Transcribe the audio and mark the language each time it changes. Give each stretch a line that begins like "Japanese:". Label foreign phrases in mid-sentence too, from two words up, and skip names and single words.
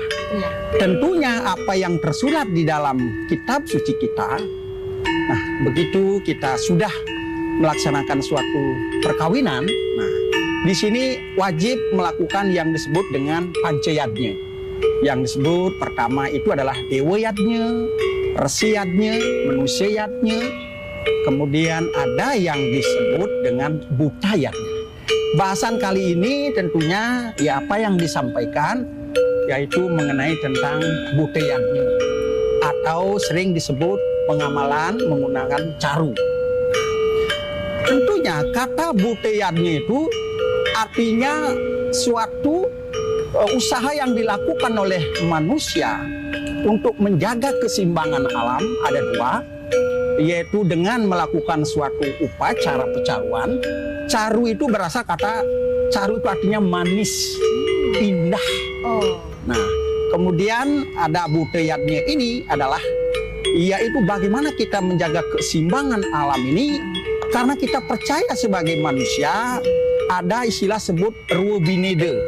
Indonesian: Tentunya apa yang tersurat di dalam kitab suci kita, nah begitu kita sudah melaksanakan suatu perkawinan, nah di sini wajib melakukan yang disebut dengan pancayadnya. Yang disebut pertama itu adalah dewa yadnya, resi yadnya, manusia yadnya, kemudian ada yang disebut dengan buta yadnya. Bahasan kali ini tentunya apa yang disampaikan yaitu mengenai tentang butayatnya atau sering disebut pengamalan menggunakan caru. Tentunya kata butayatnya itu artinya suatu usaha yang dilakukan oleh manusia untuk menjaga keseimbangan alam, ada 2, yaitu dengan melakukan suatu upacara pecaruan. Caru itu berasal kata caru itu artinya manis, indah. Nah, kemudian ada butayatnya ini adalah yaitu bagaimana kita menjaga keseimbangan alam ini karena kita percaya sebagai manusia ada istilah sebut ruwebinede.